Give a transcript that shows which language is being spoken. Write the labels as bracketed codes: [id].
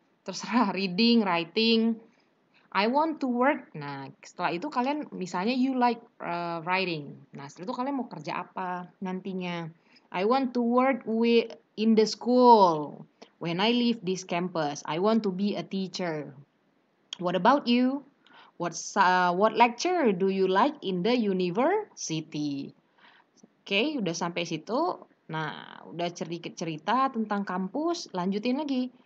[en] Terserah reading, writing, I want to work. [id] Nah, setelah itu kalian misalnya [en] you like writing. [id] Nah, setelah itu kalian mau kerja apa nantinya? [en] I want to work in the school. When I leave this campus, I want to be a teacher. What about you? What lecture do you like in the university? [id] Oke, udah sampai situ. Nah, udah sedikit cerita tentang kampus, lanjutin lagi.